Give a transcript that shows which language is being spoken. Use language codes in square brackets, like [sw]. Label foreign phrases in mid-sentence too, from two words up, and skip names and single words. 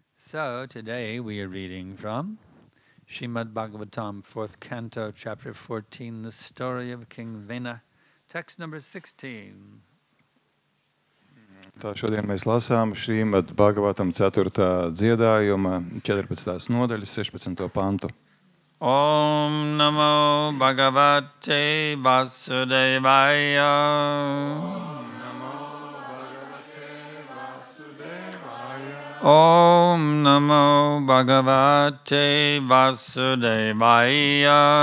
[en] So today we are reading from Srimad Bhagavatam, 4th Canto, Chapter 14, the story of King Vena, text number 16. [lv] Tā šodien mēs lasām Srimad Bhagavatam 4. dziedājuma 14. nodaļas 16. pantu. [sa] Om Namo Bhagavate Vasudevaya. Om Namo Bhagavate Vasudevaya.